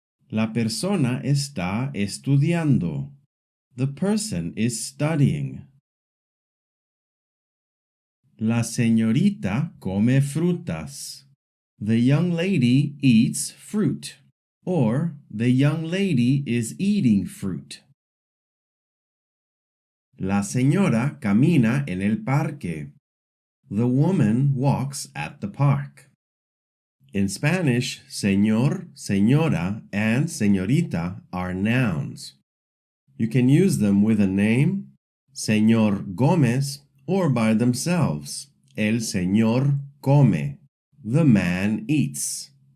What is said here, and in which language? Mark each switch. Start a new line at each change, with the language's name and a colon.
Spanish: La persona está estudiando.
English: The person is studying.
Spanish: La señorita come frutas.
English: The young lady eats fruit, or the young lady is eating fruit.
Spanish: La señora camina en el parque.
English: The woman walks at the park. In Spanish, señor, señora, and señorita are nouns. You can use them with a name, Señor Gómez, or by themselves,
Spanish: el señor come,
English: the man eats.